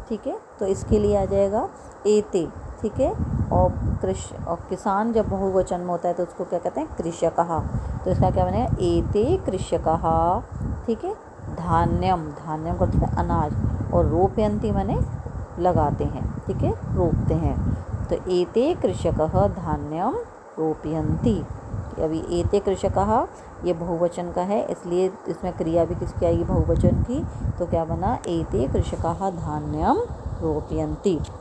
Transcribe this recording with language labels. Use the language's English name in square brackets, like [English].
[Hindi] ठीक है, तो इसके लिए आ जाएगा एते। ठीक है, और किसान जब बहुवचन में होता है तो उसको क्या कहते हैं? कृषकः। तो इसका क्या बनेगा? [Sanskrit] एते कृषकः। [Hindi] ठीक है, धान्यम, धान्यम करते हैं अनाज, और रोपयन्ति माने लगाते हैं। ठीक है, रोपते हैं। [Sanskrit] तो एते कृषकः धान्यम रोपयन्ति। [Hindi] अभी [Sanskrit] एते कृषकः [Hindi] ये बहुवचन का है, इसलिए इसमें क्रिया भी किसकी आएगी? बहुवचन की। तो क्या बना? [Sanskrit] एते कृषकाः धान्यम रोपयन्ति।